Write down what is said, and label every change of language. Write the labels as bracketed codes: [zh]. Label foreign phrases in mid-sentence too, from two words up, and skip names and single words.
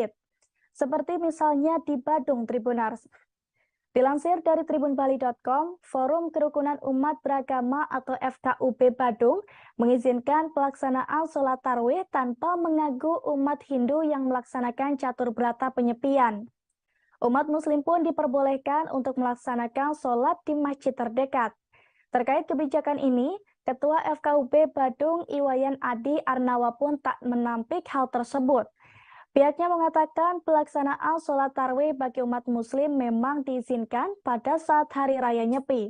[id] Seperti misalnya di Badung Tribuners. Dilansir dari tribunbali.com, Forum Kerukunan Umat Beragama atau FKUB Badung mengizinkan pelaksanaan sholat tarawih tanpa mengganggu umat Hindu yang melaksanakan catur berata penyepian. Umat Muslim pun diperbolehkan untuk melaksanakan sholat di masjid terdekat. Terkait kebijakan ini, Ketua FKUB Badung Iwayan Adi Arnawa pun tak menampik hal tersebut. Pihaknya mengatakan pelaksanaan sholat tarawih bagi umat muslim memang diizinkan pada saat hari raya Nyepi.